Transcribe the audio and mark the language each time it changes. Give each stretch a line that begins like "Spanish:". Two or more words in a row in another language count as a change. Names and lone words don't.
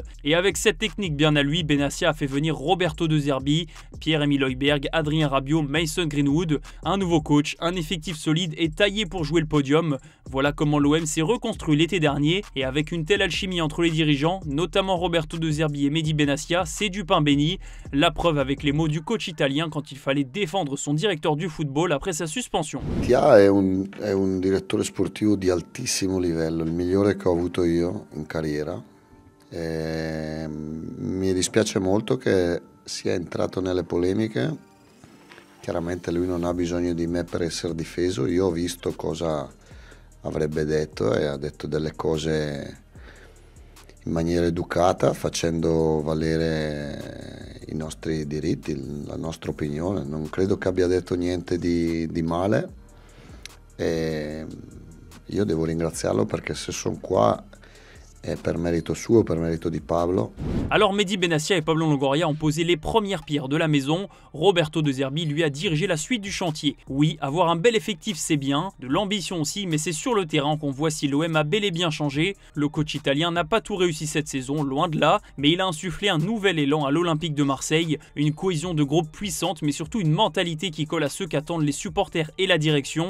French: Et avec cette technique bien à lui, Benassia a fait venir Roberto De Zerbi, Pierre-Emile Højbjerg, Adrien Rabiot, Mason Greenwood, un nouveau coach, un effectif solide et taillé pour jouer le podium. Voilà comment l'OM s'est reconstruit l'été dernier et avec une telle alchimie entre les dirigeants, notamment Roberto De Zerbi et Mehdi Benassia, c'est du pain béni. La preuve avec les mots du coach italien quand il fallait défendre son directeur du football après sa suspension.
Italian: Tia è un direttore sportivo di altissimo livello, il migliore che ho avuto io in carriera. Mi dispiace molto che sia entrato nelle polemiche. Chiaramente lui non ha bisogno di me per essere difeso, io ho visto cosa avrebbe detto e ha detto delle cose in maniera educata, facendo valere i nostri diritti, la nostra opinione. Non credo che abbia detto niente di male e io devo ringraziarlo perché se sono qua et per mérito suo, per mérito di Pablo.
French: Alors Mehdi Benassia et Pablo Longoria ont posé les premières pierres de la maison. Roberto De Zerbi lui a dirigé la suite du chantier. Oui, avoir un bel effectif c'est bien, de l'ambition aussi, mais c'est sur le terrain qu'on voit si l'OM a bel et bien changé. Le coach italien n'a pas tout réussi cette saison, loin de là, mais il a insufflé un nouvel élan à l'Olympique de Marseille, une cohésion de groupe puissante, mais surtout une mentalité qui colle à ceux qu'attendent les supporters et la direction.